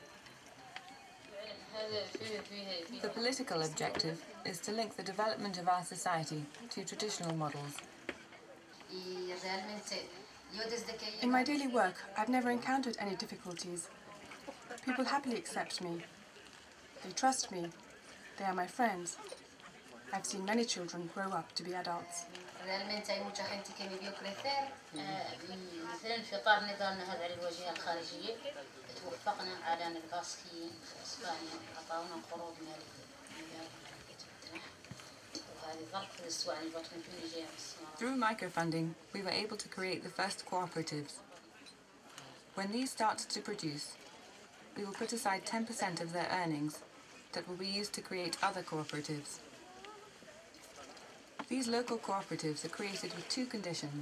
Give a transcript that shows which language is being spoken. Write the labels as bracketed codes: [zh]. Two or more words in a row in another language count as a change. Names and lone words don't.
[en] The political objective is to link the development of our society to traditional models. In my daily work, I've never encountered any difficulties. People happily accept me. They trust me. They are my friends. I've seen many children grow up to be adults. [es] realmente hay mucha gente que vivió crecer [ar] مثلا في اطار نضالنا هذا على الواجهه الخارجيه توفقنا على ان الباسكيين في اسبانيا عطاونا قروض ماليه وهذه ظرف الاسبوع اللي بطلنا فيه جاي. [en] Through microfunding, we were able to create the first cooperatives. When these start to produce, we will put aside 10% of their earnings that will be used to create other cooperatives. These local cooperatives are created with two conditions.